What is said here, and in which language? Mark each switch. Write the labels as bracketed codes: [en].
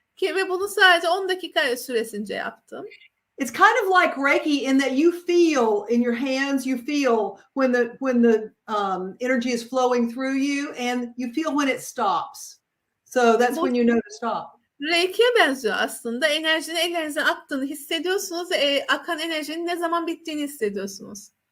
[tr] Ve bunu sadece 10 dakika süresince yaptım. [en] It's kind of like Reiki in that you feel in your hands, you feel when the energy is flowing through you, and you feel when it stops. So that's when you know to stop. [tr] Reiki'ye benziyor aslında. Enerjinin ellerinize aktığını hissediyorsunuz ve akan enerjinin ne zaman bittiğini hissediyorsunuz.